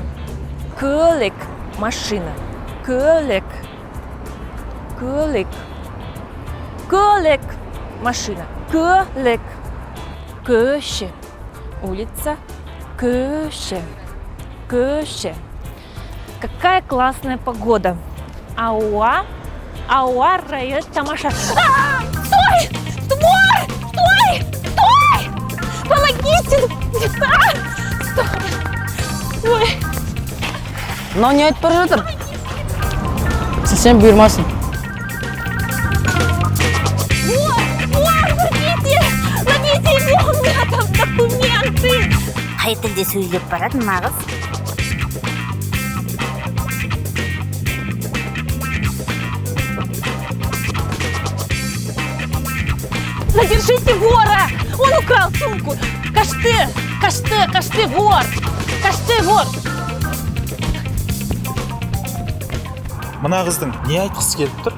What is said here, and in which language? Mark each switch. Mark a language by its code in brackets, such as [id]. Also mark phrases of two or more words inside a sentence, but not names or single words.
[kk] Көлік. Машина. Көлік. Көлік. Көлік. Машина. Көлік. Көше. Улица. Көше. Көше. [ru] Какая классная погода. [kk] Ауа. Ауа райот тамаша. [ru] Стой! Стой! Стой! Стой! Помогите! Стой! Ой. [kk] Мынау не айтып бара жатыр? Сен бұйырмасын. Ой, [ru] ловите! Ловите его! У меня там документы! [kk] Қай тілде сөйлеп барады мына қыз? [ru] Задержите вора! Он украл сумку! [kk] Кашты! Кашты! Кашты! [ru] Вор! [kk] Кашты! Вор! Мына қыздың не айтқысы келіп тұр?